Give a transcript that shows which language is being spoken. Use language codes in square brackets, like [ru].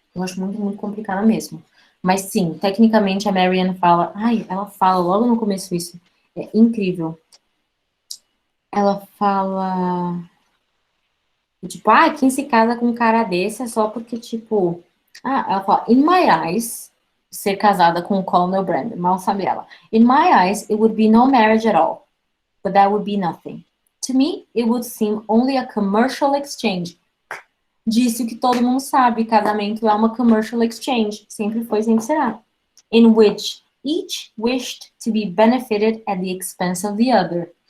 [pt] Eu acho muito, muito complicada mesmo. Mas sim, tecnicamente a Marianne fala. Ai, ela fala logo no começo isso. É incrível. Ela fala. Tipo, ah, quem se casa com um cara desse é só porque, tipo. Ah, ela fala, [en] in my eyes, [pt] ser casada com o Colonel Brandon, mal sabe ela. [en] In my eyes, it would be no marriage at all, but that would be nothing. To me, it would seem only a commercial exchange. [pt] Disse o que todo mundo sabe, casamento é uma [en] commercial exchange, [pt] sempre foi, sempre será. [en] In which each wished to be benefited at the expense of the other.